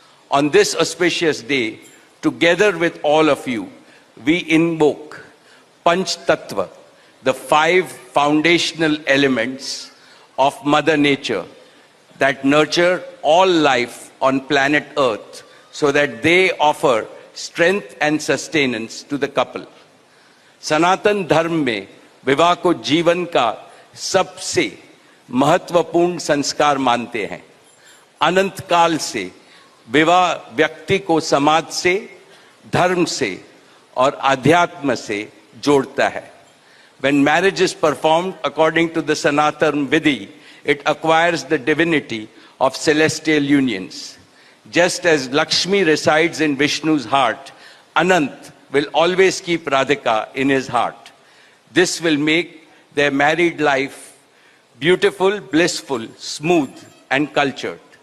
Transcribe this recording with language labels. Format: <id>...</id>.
<en>On this auspicious day, together with all of you, we invoke Panch Tattva, the 5 foundational elements of Mother Nature that nurture all life on planet Earth so that they offer strength and sustenance to the couple.</en> <hi>Sanatan Dharma में विवाह को जीवन का सबसे महत्वपूर्ण संस्कार मानते हैं. अनंत काल से विवाह व्यक्ति को समाज से, धर्म से और अध्यात्म से जोड़ता है.</hi> <en>When marriage is performed according to the Sanatan Vidhi, it acquires the divinity of celestial unions. Just as Lakshmi resides in Vishnu's heart, Anant will always keep Radhika in his heart. This will make their married life beautiful, blissful, smooth, and cultured.</en>